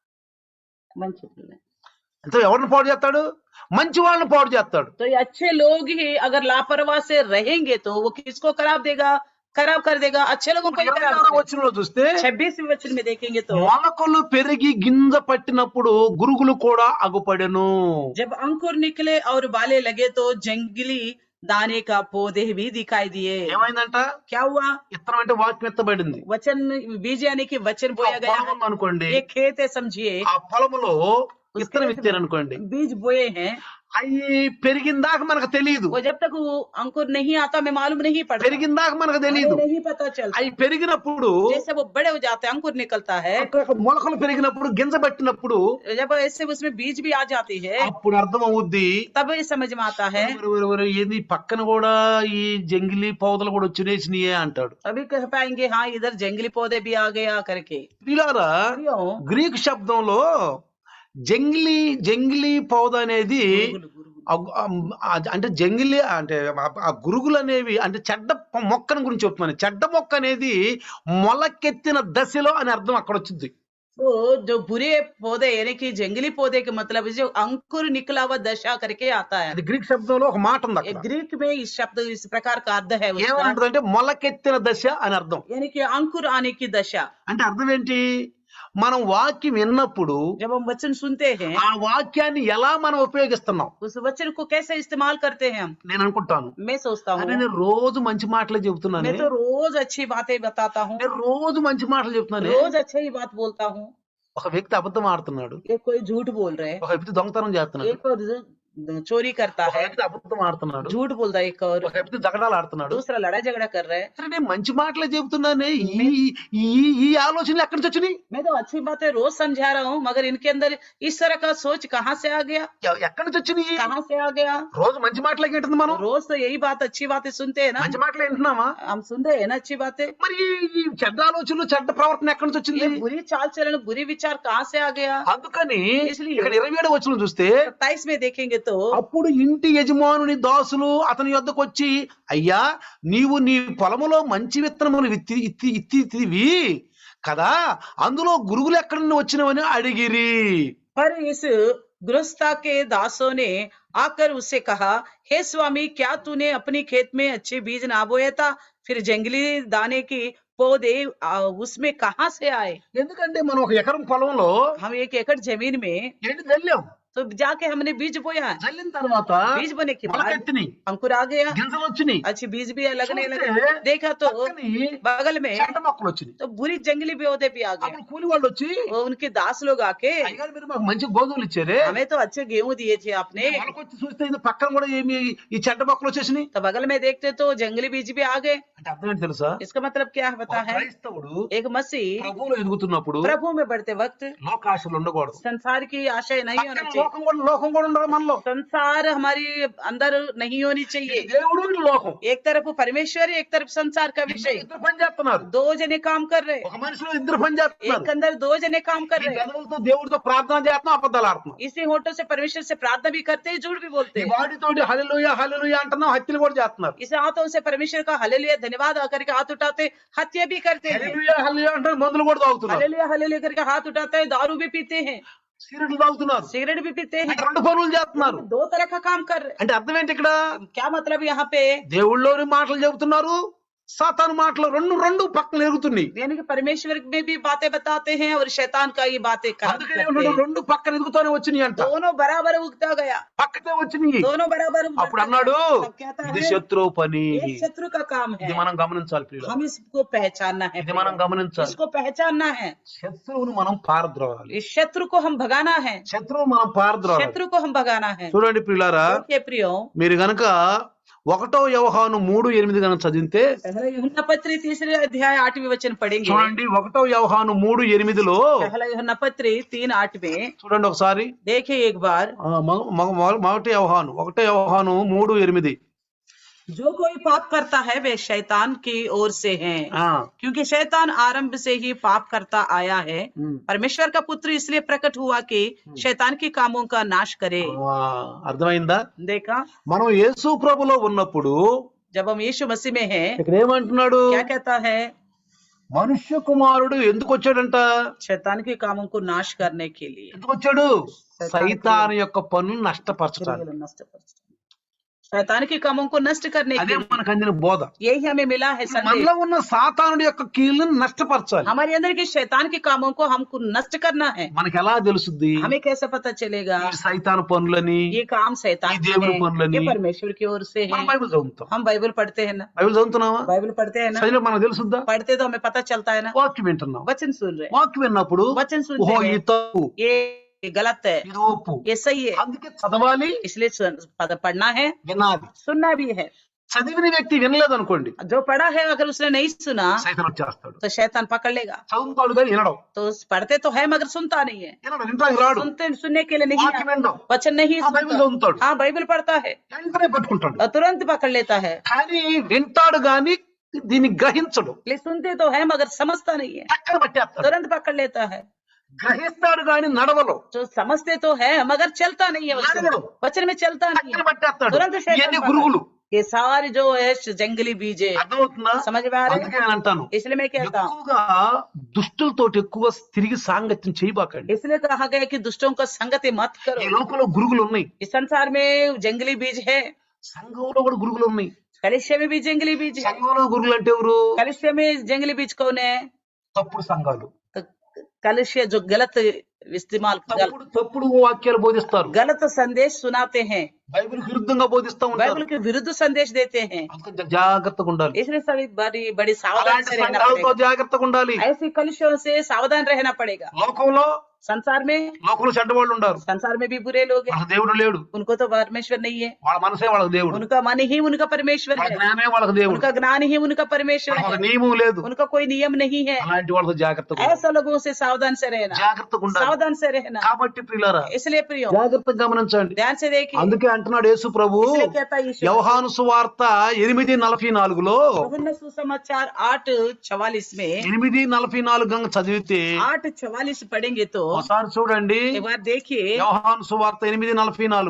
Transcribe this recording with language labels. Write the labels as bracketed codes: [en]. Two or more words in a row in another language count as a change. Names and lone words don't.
[hi] मंच पे। [te] అంటే ఎవరిని పాడు చేస్తాడు? మంచి వాళ్ళని పాడు చేస్తాడు. [hi] तो ये अच्छे लोग ही अगर लापरवाह से रहेंगे तो वो किसको खराब देगा? खराब कर देगा, अच्छे लोगों को ही खराब [te] 26వ [hi] करेगा। [te] వచనంలో చూస్తే [hi] 26वें वचन में देखेंगे तो [te] మొలకలు పెరిగి గింజ పట్టినప్పుడు గురుగులు కూడా అగుపడెను. [hi] जब अंकुर निकले और बाले लगे तो जंगली दाने का पौधे भी दिखाई दिए। [te] ఏమైందంట? [hi] क्या हुआ? [te] ఇత్తనం అంటే వాక్యం ఎత్తబడింది. [hi] वचन बीज यानी कि वचन [te] ఆ [hi] बोया गया [te] పొలం [hi] है। [te] ఉందనుకోండి, [hi] एक खेत है समझिए, [te] ఆ పొలములో [hi] उस [te] ఇత్తనం [hi] खेत [te] ఇచ్చారనుకోండి, [hi] में बीज बोए हैं, [te] అవి పెరిగిందాక మనకు తెలియదు. [hi] वो जब तक वो अंकुर नहीं आता हमें मालूम नहीं पड़ता, [te] పెరిగిందాక మనకు [hi] हमें [te] తెలియదు. [hi] नहीं पता चलता। [te] అవి పెరిగినప్పుడు, [hi] जैसे वो बड़े हो जाते हैं, अंकुर निकलता है, [te] అక్కడ మొలకలు పెరిగినప్పుడు గింజ పట్టినప్పుడు [hi] जब ऐसे उसमें बीज भी आ जाती है, [te] అప్పుడు అర్థం అవుద్ది. [hi] तब ये समझ में आता है। [te] ఏంది పక్కన కూడా ఈ [hi] जंगली पौधे [te] కూడా వచ్చినేసినాయే అంటాడు. [hi] अभी कह पाएंगे हाँ इधर जंगली पौधे भी आ गया करके। [te] పిల్లారా, [hi] क्यों? [te] గ్రీక్ శబ్దంలో [hi] जंगली पौधा [te] అనేది గురుగుల్, గురుగుల్। అంటే జంగిలీ అంటే ఆ గురుగులు అనేవి అంటే చెడ్డ మొక్కను గురించి చెప్తున్నాను. చెడ్డ మొక్క అనేది మొలకెత్తిన దశలో అని అర్థం అక్కడ వచ్చింది. [hi] तो जो बुरे पौधे यानी कि जंगली पौधे के मतलब जो अंकुर निकला हुआ दशा करके आता है। [te] అది గ్రీక్ శబ్దంలో ఒక మాట ఉంది [hi] ये [te] అక్కడ. [hi] ग्रीक में इस शब्द इस प्रकार का अर्थ है उसका, [te] ఏమంటుందంటే మొలకెత్తిన దశ అని అర్థం. [hi] यानी कि अंकुर आने की दशा। [te] అంటే అర్థం ఏంటి? మనం వాక్యం విన్నప్పుడు [hi] जब हम वचन सुनते हैं, [te] ఆ వాక్యాన్ని ఎలా మనం ఉపయోగిస్తున్నాం? [hi] उस वचन को कैसे इस्तेमाल करते हैं हम? [te] నేను అనుకుంటాను, [hi] मैं सोचता हूँ, [te] అరే నేను రోజు మంచి మాటలే చెబుతున్నాను, [hi] मैं तो रोज अच्छी बातें बताता हूँ, [te] నేను రోజు మంచి మాటలు చెప్తున్నాను. [hi] रोज अच्छी ही बात बोलता हूँ। [te] ఒక వ్యక్తి అబద్ధం ఆడుతున్నాడు, [hi] एक कोई झूठ बोल रहे हैं, [te] ఒక వ్యక్తి దొంగతనం చేస్తున్నాడు, [hi] एक और चोरी करता [te] ఒక [hi] है, [te] వ్యక్తి అబద్ధం ఆడుతున్నాడు, [hi] झूठ बोलता है, एक और [te] ఒక వ్యక్తి జగడాలు ఆడుతున్నాడు. [hi] दूसरा लड़ाई झगड़ा कर रहा है। [te] సరే నేను మంచి మాటలే చెబుతున్నానే, ఈ ఈ ఈ ఆలోచనలు ఎక్కడి నుంచి వచ్చినాయి? [hi] मैं तो अच्छी बातें रोज समझा रहा हूँ, मगर इनके अंदर इस तरह का सोच कहाँ से आ गया? [te] ఎక్కడి నుంచి వచ్చినాయి? [hi] कहाँ से आ गया? [te] రోజు మంచి మాటలే ఏంటుంది మనం? [hi] रोज तो यही बात अच्छी बातें सुनते हैं ना, [te] మంచి మాటలే వింటున్నామా? [hi] हम सुनते हैं ना अच्छी बातें। [te] మరి ఈ చెడ్డ ఆలోచనలు చెడ్డ ప్రవర్తన ఎక్కడి నుంచి వచ్చింది? [hi] ये बुरी चाल चलन बुरी विचार कहाँ से आ गया? [te] అందుకని [hi] इसलिए [te] ఇక్కడ 27వ వచనం చూస్తే [hi] 27 में देखेंगे तो [te] అప్పుడు ఇంటి యజమానుని దాసులు అతని యొద్దకు వచ్చి, అయ్యా నీవు నీ పొలములో మంచి విత్తనములు ఇత్తివి కదా, అందులో గురుగులు ఎక్కడి నుండి వచ్చినవని అడిగిరి. [hi] पर इस गृहस्था के दासों ने आकर उससे कहा, हे स्वामी, क्या तूने अपनी खेत में अच्छे बीज ना बोया था? फिर जंगली दाने की पौधे उसमें कहाँ से आए? [te] ఎందుకంటే మనం ఒక ఎకరం పొలంలో [hi] हम 1 एकड़ जमीन में [te] ఏంటి జల్లాం, [hi] तो जाके हमने बीज बोया। [te] జల్లిన తర్వాత [hi] बीज बोने के बाद [te] మొలకెత్తినాయి, [hi] अंकुर आ गया, [te] గింజలు వచ్చినాయి, [hi] अच्छी बीज भी लगने [te] చూస్తే [hi] लगे। देखा तो [te] పక్కని [hi] बगल में [te] చెడ్డ మొక్కలు వచ్చినాయి. [hi] तो बुरी जंगली पौधे भी आ गए। [te] అప్పుడు కూలి వాళ్ళు వచ్చి, [hi] वो उनके दास लोग आके, [te] అయ్యగారు మీరు మాకు మంచి గోధుమలు ఇచ్చారే, [hi] हमें तो अच्छे गेहूं दिए थे आपने। [te] మొలకొచ్చి చూస్తే ఇది పక్కన కూడా ఏమి ఈ చెడ్డ మొక్కలు వచ్చేసినాయి. [hi] तो बगल में देखते तो जंगली बीज भी आ गए। [te] అంటే అర్థం ఏంటి తెలుసా, [hi] इसका मतलब क्या [te] ఒక [hi] पता है? [te] క్రైస్తవుడు [hi] एक मसीह [te] ప్రభువులో ఎదుగుతున్నప్పుడు [hi] प्रभु में बढ़ते वक्त [te] లోకాశలు ఉండకూడదు. [hi] संसार की आशय नहीं होना [te] పక్కన [hi] चाहिए। [te] లోకం కూడా ఉండాలి మనలో. [hi] संसार हमारी अंदर नहीं होनी चाहिए। [te] ఇది దేవుడు ఇది లోకం, [hi] एक तरफ परमेश्वर, एक तरफ संसार का विषय, [te] ఇద్దరు పని చేస్తున్నారు. [hi] दो जने काम कर रहे। [te] ఒక మనిషిలో ఇద్దరు పని చేస్తున్నారు. [hi] एक अंदर 2 जने काम कर [te] ఈ [hi] रहे। [te] పెదవులతో దేవుడితో ప్రార్థన చేస్తున్నాం, అబద్ధాలు ఆడుతున్నాం. [hi] इसी होठों से परमेश्वर से प्रार्थना भी करते हैं, झूठ भी बोलते [te] ఈ [hi] हैं। [te] బాడీ तोటి హల్లెలూయా హల్లెలూయా అంటున్నాం, హత్యలు కూడా చేస్తున్నారు. [hi] इसे हाथों से परमेश्वर का हालेलुया धन्यवाद करके हाथ उठाते, हत्या भी करते हैं। [te] హల్లెలూయా హల్లెలూయా అంటే మందులు కూడా తాగుతున్నారు, [hi] हालेलुया हालेलुया करके हाथ उठाते हैं, दारू भी पीते हैं, [te] సిగరెట్లు తాగుతున్నారు, [hi] सिगरेट भी पीते हैं। [te] అంటే రెండు పనులు చేస్తున్నారు. [hi] 2 तरह का काम कर रहे हैं। [te] అంటే అర్థం ఏంటి ఇక్కడ, [hi] क्या मतलब यहाँ पे? [te] దేవుళ్ళలోని మాటలు చెబుతున్నారు, సాతాను మాటలు రెండు పక్కన ఎరుగుతున్నాయి. [hi] यानी कि परमेश्वर में भी बातें बताते हैं और शैतान का ये बातें [te] అందుకనే [hi] करते [te] ఏమన్నాడు, [hi] हैं। [te] రెండు పక్కన ఎదుగుతూనే వచ్చినాయి అంట, [hi] दोनों बराबर उगता गया, [te] పక్కతే వచ్చినాయి. [hi] दोनों बराबर उगता [te] అప్పుడు [hi] गया। [te] అన్నాడు, [hi] तब कहता [te] ఇది [hi] है, [te] శత్రువు పని. [hi] ये शत्रु का काम है। [te] ఇది మనం గమనించాలి ప్రియులారా, [hi] हम इसको पहचानना है, [te] ఇది మనం గమనించాలి. [hi] इसको पहचानना है। [te] శత్రువును మనం పారద్రోలాలి, [hi] इस शत्रु को हम भगाना है, [te] శత్రువు మనం పారద్రోలాలి. [hi] शत्रु को हम भगाना है। [te] చూడండి ప్రియులారా, [hi] ओके प्रियो, [te] మీరు గనక 1 యోహాను 3:8 గనక చదివితే, [hi] पहला यूहन्ना पत्री 3 अध्याय 8वें वचन पढ़ेंगे। [te] చూడండి 1 యోహాను 3:8లో [hi] पहला यूहन्ना पत्री 3:8 में [te] చూడండి ఒకసారి. [hi] देखिए एक बार, [te] 1 యోహాను 3:8. [hi] जो कोई पाप करता है वे शैतान की ओर से है, क्योंकि शैतान आरंभ से ही पाप करता आया है। परमेश्वर का पुत्र इसलिए प्रकट हुआ कि शैतान के कामों का नाश करे। [te] అర్థమైందా? [hi] देखा, [te] మనం యేసు ప్రభులో ఉన్నప్పుడు [hi] जब हम यीशु मसीह में हैं, [te] ఇక్కడ ఏమంటున్నాడు, [hi] क्या कहता है? [te] మనుష్య కుమారుడు ఎందుకు వచ్చాడంట, [hi] शैतान के कामों को नाश करने के लिए। [te] ఎందుకు వచ్చాడు, సైతాను యొక్క పనులు నష్టపరచడానికి. [hi] शैतान के कामों को नष्ट करने के [te] అదే [hi] लिए। [te] మనకు అందిన బోధ. [hi] यही हमें मिला है संदेश। [te] మనలో ఉన్న సాతానుడి యొక్క కీళ్ళను నష్టపరచాలి. [hi] हमारे अंदर के शैतान के कामों को हमको नष्ट करना है। [te] మనకి ఎలా తెలుసుద్ది, [hi] हमें कैसे पता चलेगा [te] ఈ సైతాను పనులని, [hi] ये काम शैतान [te] ఈ [hi] के [te] దేవుడి [hi] हैं, [te] పనులని [hi] ये परमेश्वर की ओर से [te] మనం [hi] है। [te] బైబిల్ చదువుతాం. [hi] हम बाइबल पढ़ते हैं ना, [te] బైబిల్ చదువుతున్నావా, [hi] बाइबल पढ़ते हैं ना, [te] చదివిన మనకు తెలుసుద్దా, [hi] पढ़ते तो हमें पता चलता है ना। [te] వాక్యం వింటున్నాం, [hi] वचन सुन रहे, [te] వాక్యం విన్నప్పుడు [hi] वचन [te] ఓహో [hi] सुनते [te] ఈ [hi] हैं, [te] తప్పు, [hi] ये गलत है, [te] ఇది ఒప్పు, [hi] ये सही है, [te] అందుకే చదవాలి, [hi] इसलिए पढ़ना है, [te] వినాలి. [hi] सुनना भी है। [te] చదివిన వ్యక్తి వినలేదు అనుకోండి, [hi] जो పढ़ा है अगर उसने नहीं सुना [te] సైతాన్ వచ్చేస్తాడు. [hi] तो शैतान पकड़ लेगा। [te] చదువుతాడు కానీ వినడం, [hi] तो पढ़ते तो है मगर सुनता नहीं है, [te] వినడానికి రాడు, [hi] सुनने के लिए नहीं [te] వాక్యం [hi] आता, [te] వినడం, [hi] वचन नहीं [te] బైబిల్ [hi] सुनता। [te] చదువుతాడు, [hi] हाँ बाइबल पढ़ता है [te] వెంటనే పట్టుకుంటాడు, [hi] और तुरंत पकड़ लेता है, [te] కానీ వింటాడు గాని దీన్ని గ్రహించడు. [hi] लेकिन सुनते तो है मगर समझता नहीं है, [te] చక్కగా పట్టేస్తాడు. [hi] तुरंत पकड़ लेता है। [te] గ్రహిస్తాడు గాని నడవలో, [hi] जो समझते तो है मगर चलता नहीं है, वचन में चलता नहीं [te] చక్కగా [hi] है, [te] పట్టేస్తాడు. [hi] तुरंत शैतान [te] ఇవన్నీ [hi] पकड़- [te] గురుగులు. [hi] ये सारे जो है जंगली बीज है। [te] అర్థమవుతుందా? [hi] समझ में आ रहे [te] అందుకే నేను అంటాను, [hi] हैं? इसलिए मैं कहता हूँ, [te] ఎక్కువగా దుష్టులతో ఎక్కువ తిరిగి సాంగత్యం చేయబాకండి. [hi] इसलिए कहा गया कि दुष्टों का संगति मत [te] ఈ [hi] करो। [te] లోకంలో గురుగులు ఉన్నాయి, [hi] इस संसार में जंगली बीज है, [te] సంఘంలో కూడా గురుగులు ఉన్నాయి. [hi] कलिसिया में भी जंगली बीज है। [te] సంఘంలో గురుగులు అంటే ఎవరు, [hi] कलिसिया में जंगली बीज कौन है? [te] తప్పుడు సంఘాలు, [hi] तो कलिसिया जो गलत इस्तेमाल [te] తప్పుడు వాక్యాలు బోధిస్తారు, [hi] गलत संदेश सुनाते हैं, [te] బైబిల్ విరుద్ధంగా బోధిస్తా ఉంటారు. [hi] बाइबल के विरुद्ध संदेश देते हैं। [te] అందుకని జాగ్రత్తగా ఉండాలి, [hi] इसलिए सभी बड़ी बड़ी सावधान [te] అలాంటి [hi] से रहना [te] సంఘాలతో [hi] पड़ेगा। [te] జాగ్రత్తగా ఉండాలి. [hi] ऐसी कलिसियों से सावधान रहना पड़ेगा। [te] లోకంలో [hi] संसार में [te] చెడ్డవాళ్ళు ఉండారు, [hi] संसार में भी बुरे लोग हैं, [te] వాళ్ళ దేవుడు లేడు, [hi] उनको तो परमेश्वर नहीं है, [te] వాళ్ళ మనసే వాళ్ళకి దేవుడు, [hi] उनका मन ही उनका परमेश्वर [te] వాళ్ళ [hi] है, [te] జ్ఞానమే వాళ్ళకి దేవుడు, [hi] उनका ज्ञान ही उनका परमेश्वर [te] వాళ్ళకి [hi] है, [te] నియమం లేదు. [hi] उनका कोई नियम नहीं है। [te] అలాంటి వాళ్ళతో జాగ్రత్తగా ఉండాలి. [hi] ऐसा लोगों से सावधान से रहना, [te] జాగ్రత్తగా ఉండాలి. [hi] सावधान से रहना। [te] కాబట్టి ప్రియులారా [hi] इसलिए प्रियो [te] జాగ్రత్తగా గమనించండి. [hi] ध्यान से देखिए, [te] అందుకే అంటున్నాడు యేసు ప్రభు [hi] इसलिए कहता है यीशु, [te] యోహాను సువార్త 8:44లో [hi] यूहन्ना सुसमाचार 8:44 में [te] 8:44 గంగ చదివితే [hi] 8:44 पढ़ेंगे तो [te] ఒకసారి చూడండి, [hi] एक बार देखिए, [te] యోహాను సువార్త 8:44.